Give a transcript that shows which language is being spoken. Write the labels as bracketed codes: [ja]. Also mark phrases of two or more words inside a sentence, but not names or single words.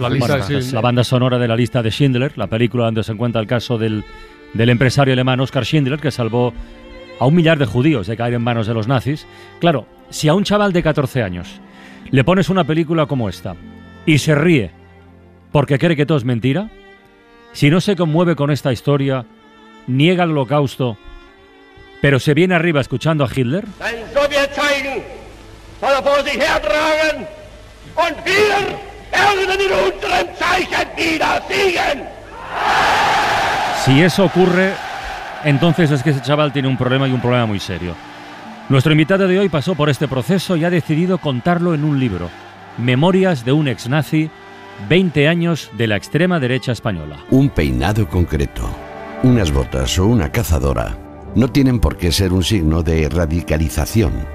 [es] La lista, la banda sonora de La lista de Schindler, la película donde se encuentra el caso del empresario alemán Oskar Schindler, que salvó a 1 millar de judíos de caer en manos de los nazis. Claro, si a un chaval de 14 años le pones una película como esta y se ríe porque cree que todo es mentira, si no se conmueve con esta historia, niega el holocausto, pero se viene arriba escuchando a Hitler... [de] soll vor sich hertragen und wir werden in unserem Zeichen wieder siegen. [es] Si eso ocurre, entonces es que ese chaval tiene un problema y un problema muy serio. Nuestro invitado de hoy pasó por este proceso y ha decidido contarlo en un libro. Memorias de un ex-nazi, 20 años de la extrema derecha española. Un peinado concreto, unas botas o una cazadora no tienen por qué ser un signo de radicalización.